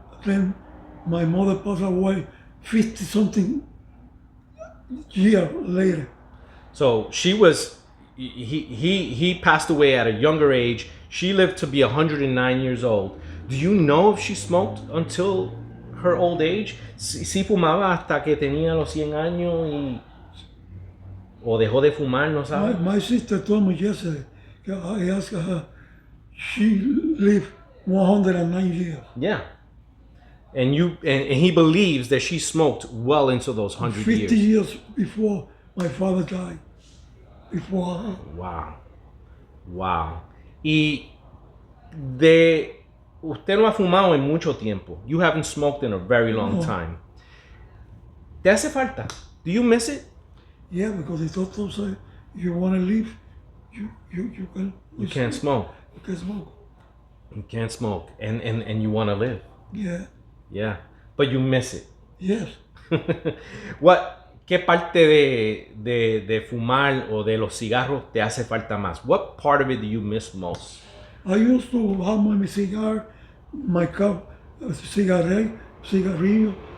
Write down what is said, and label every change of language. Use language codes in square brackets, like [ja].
[en] Then my mother passed away 50 something years later. So he passed away at a younger age. She lived to be 109 years old. Do you know if she smoked until her old age? [es] Si fumaba hasta que tenía los 100 años o dejó de fumar, no sabe. [en] My sister told me yesterday, I asked her, she lived 109 years. Yeah. And he believes that she smoked well into those 100 50 years. years before my father died. Before her. Wow. Wow. [es] Y de usted no ha fumado en mucho tiempo. [en] You haven't smoked in a very long time. [es] ¿Te hace falta? [en] Do you miss it? Yeah, because the doctor said, if you want to live, you can. You can't smoke. You can smoke. You can't smoke. And you want to live. Yeah. Yeah. But you miss it. Yes. [es] ¿Qué parte de fumar o de los cigarros te hace falta más? [en] What part of it do you miss most? I used to have my cigar, my cup, cigarrillo.